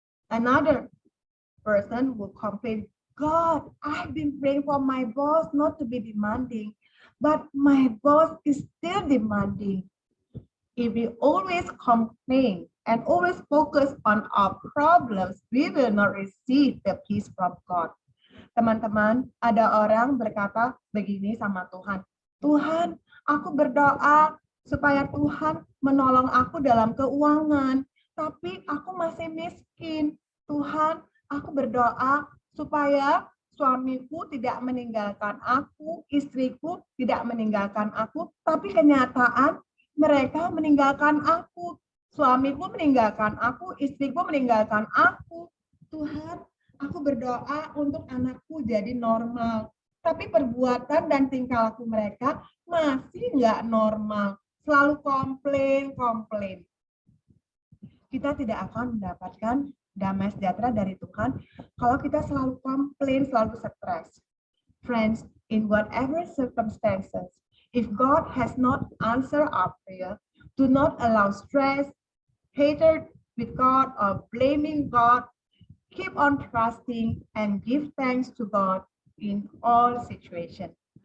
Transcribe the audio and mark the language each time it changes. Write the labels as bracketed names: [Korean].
[English] Another person will complain, God, I've been praying for my boss not to be demanding, but my boss is still demanding. If we always complain and always focus on our problems, we will not receive the peace from God. [Indonesian] Teman-teman, ada orang berkata begini sama Tuhan, Tuhan, aku berdoa supaya Tuhan menolong aku dalam keuangan, tapi aku masih miskin. Tuhan, aku berdoa supaya suamiku tidak meninggalkan aku, istriku tidak meninggalkan aku, tapi kenyataan mereka meninggalkan aku. Suamiku meninggalkan aku, istriku meninggalkan aku. Tuhan, aku berdoa untuk anakku jadi normal. Tapi perbuatan dan tingkah laku mereka masih nggak normal. Selalu komplain. Kita tidak akan mendapatkan damai sejahtera dari Tuhan kalau kita selalu komplain, selalu stres. [English] Friends, in whatever circumstances, if God has not answered our prayer, do not allow stress, hatred with God, or blaming God. Keep on trusting and give thanks to God in all situations.